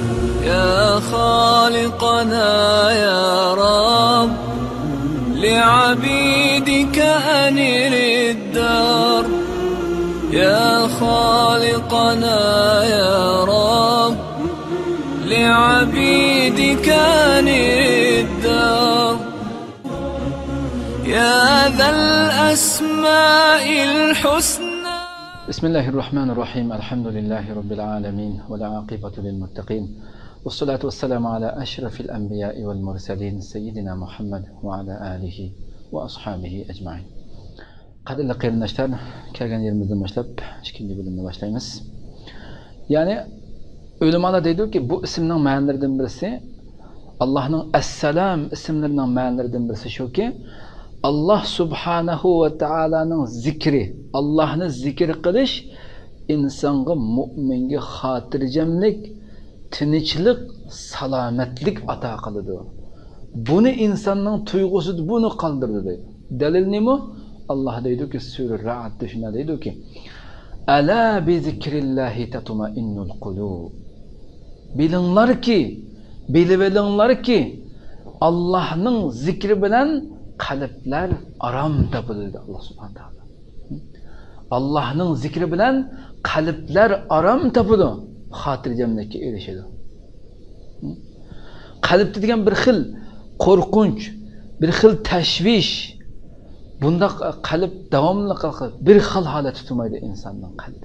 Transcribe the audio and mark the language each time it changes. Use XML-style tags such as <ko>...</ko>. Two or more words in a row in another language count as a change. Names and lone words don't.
<ar>يا خالقنا يا رب لعبيدك أنر الدار يا خالقنا يا رب لعبيدك أنر الدار يا ذا الأسماء الحسنى. بسم الله الرحمن الرحيم. الحمد لله رب العالمين والعاقبة للمتقين والصلاة والسلام على أشرف الأنبياء والمرسلين سيدنا محمد وعلى آله وأصحابه أجمعين.</ar> <uz>قدرli qarindoshlar, kelgan yerimizdan boshlab ikkinchi bo'limni boshlaymiz. Ya'ni ulamolar deydiki, bu ismning ma'nolaridan birisi Allohning Assalam ismlarining ma'nolaridan birisi shuki, Allah subhanahu va taolaning zikri, Allohni zikr qilish insonga, mu'minga xotirjamlik, tinchlik, salomatlik ato qiladi. Buni insonning tuyg'usida buni qoldirdi deydi. Dalil nima? Allah deydiki, Sura Ra'dda shuna deydiki,</uz> <ar>ألا بذكر الله تطمئن القلوب.</ar> <uz>Bilinglarki, Allohning zikri bilan qalblar arom topiladi.</uz> <ar>الله سبحانه وتعالى.</ar> <uz>Allohning zikri bilan qalblar arom topadi, xotirjamlikka erishadi. Qalbda degan bir xil qo'rqinch, bir xil tashvish, bunda qalb davomli bir xil holat tutmaydi insonning qalbi.</uz>